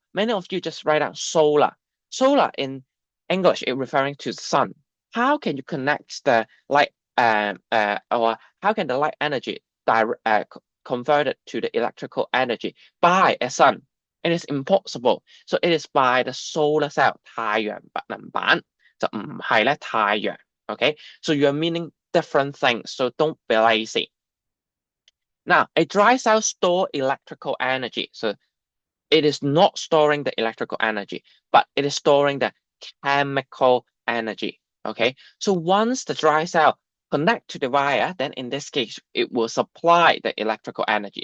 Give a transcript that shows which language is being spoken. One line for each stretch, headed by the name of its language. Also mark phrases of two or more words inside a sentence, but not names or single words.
English: Many of you just write down solar. Solar in English is referring to the sun. How can you connect the light or how can the light energy converted to the electrical energy by a sun? It is impossible. So it is by the solar cell
Cantonese: 太陽能板就唔係咧太陽。
English: Okay, so you're meaning different things, so don't be lazy. Now, a dry cell store electrical energy. So it is not storing the electrical energy, but it is storing the chemical energy. Okay, so once the dry cell connect to the wire, then in this case, it will supply the electrical energy.